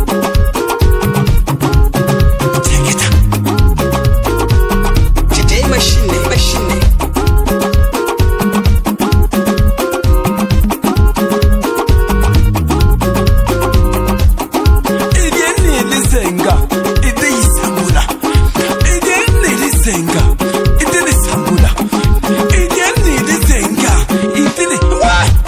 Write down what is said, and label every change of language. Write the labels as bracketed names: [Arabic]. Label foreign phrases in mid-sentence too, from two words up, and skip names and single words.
[English] Take it up. DJ Machine. [Zulu] Ideni lizenga, ideni sambula. Ideni lizenga, ideni sambula. Ideni lizenga, ideni wa.